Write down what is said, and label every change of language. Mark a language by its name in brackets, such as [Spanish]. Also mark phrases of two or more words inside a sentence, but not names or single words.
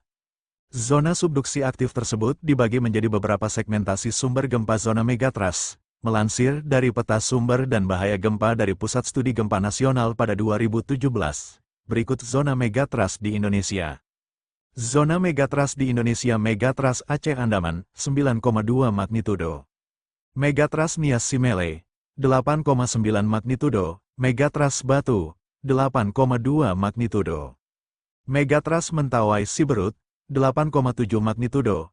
[Indonesian] Zona subduksi aktif tersebut dibagi menjadi beberapa segmentasi sumber gempa zona megatrust, melansir dari peta sumber dan bahaya gempa dari Pusat Studi Gempa Nasional pada 2017. Berikut zona megatrust di Indonesia. Zona megatrust di Indonesia: megatrust Aceh Andaman, 9,2 magnitudo. Megatrust Nias Simele, 8,9 magnitudo. Megatrust Batu, 8,2 magnitudo. Megatrust Mentawai Siberut, 8,7 magnitudo.